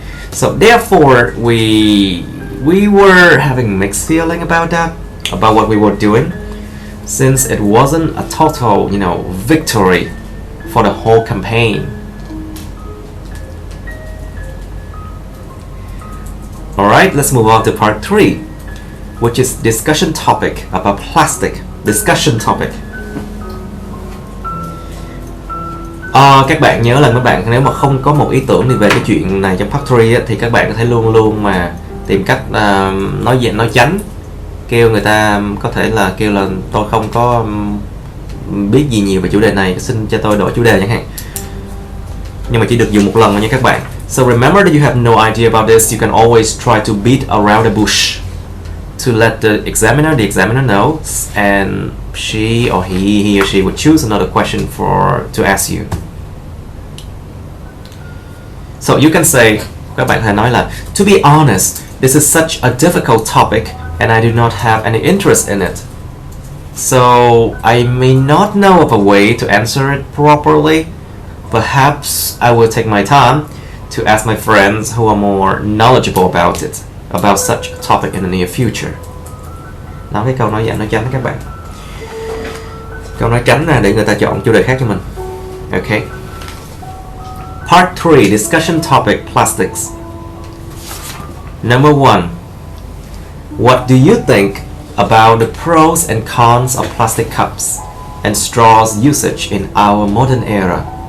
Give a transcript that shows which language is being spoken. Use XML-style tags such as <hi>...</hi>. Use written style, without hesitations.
<en>So therefore, we were having mixed feeling about that, about what we were doing, since it wasn't a total, victory for the whole campaign. Alright, let's move on to part 3, which is discussion topic about plastic. Discussion topic.</en> <vi>Các bạn nhớ là các bạn nếu mà không có một ý tưởng gì về cái chuyện này trong part 3 á, thì các bạn có thể luôn luôn mà tìm cách nói tránh, kêu người ta có thể là kêu là tôi không có biết gì nhiều về chủ đề này, xin cho tôi đổi chủ đề chẳng hạn. Nhưng mà chỉ được dùng một lần thôi nha các bạn.</vi> <en>So remember that you have no idea about this. You can always try to beat around the bush to let the examiner know, and he or she would choose another question to ask you. So you can say,</en> <vi>các bạn có thể nói là,</vi> <en>to be honest, this is such a difficult topic and I do not have any interest in it. So I may not know of a way to answer it properly. Perhaps I will take my time to ask my friends who are more knowledgeable about such a topic in the near future.</en> <vi>Nói cái câu nói tránh các bạn. Câu nói tránh là để người ta chọn chủ đề khác cho mình.</vi> <en>Okay. Part 3, discussion topic, plastics. Number 1. What do you think about the pros and cons of plastic cups and straws usage in our modern era?</en>